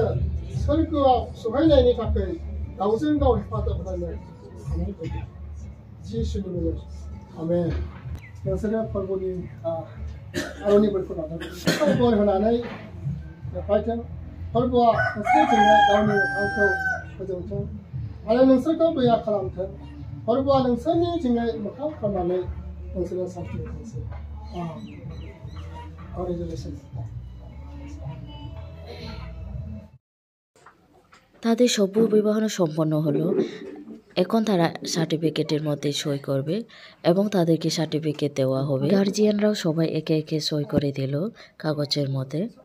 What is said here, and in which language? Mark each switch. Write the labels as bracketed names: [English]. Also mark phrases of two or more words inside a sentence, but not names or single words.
[Bodo] सोरगोआव सहैनायनि थाखाय गावजों गाव हेफाजाब होनो हानाय बायदि जिसुनि मुङै आमेन नोंसोरो फोरबोनि आर'नि बोरखौ लानानै बोर होनानै फैथों फोरबोआ नोंसोरजोंनो गावनि मोखांखौ फोजौथों आरो नोंसोरखौ दया खालामथों फोरबोआ नोंसोरनि जोङै मोखां खालामनानै नोंसोरो सान्थि होथोंसै [Bangla] তাদের সভ্য বিবাহ সম্পন্ন হলো এখন তারা সার্টিফিকেটের মধ্যে সই করবে এবং তাদেরকে সার্টিফিকেট দেওয়া হবে গার্জিয়ানরাও সবাই একে একে সই করে দিল কাগজের মধ্যে